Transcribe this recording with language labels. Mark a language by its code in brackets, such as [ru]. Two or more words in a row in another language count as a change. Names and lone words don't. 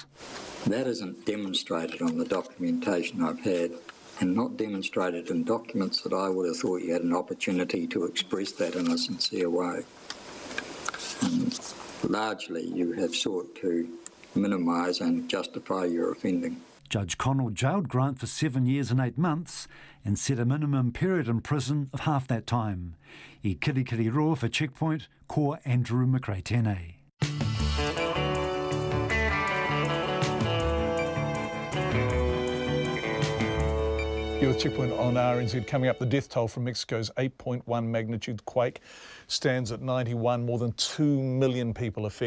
[en] That isn't demonstrated on the documentation I've had, and not demonstrated in documents that I would have thought you had an opportunity to express that in a sincere way. Largely you have sought to minimise and justify your offending. Judge Connell jailed Grant for 7 years and 8 months and set a minimum period in prison of half that time. [mi] I kirikiri roa for Checkpoint, ko Andrew McRae-Tene. [en] You're with Checkpoint on RNZ. Coming up, the death toll from Mexico's 8.1 magnitude quake stands at 91, more than 2 million people affected.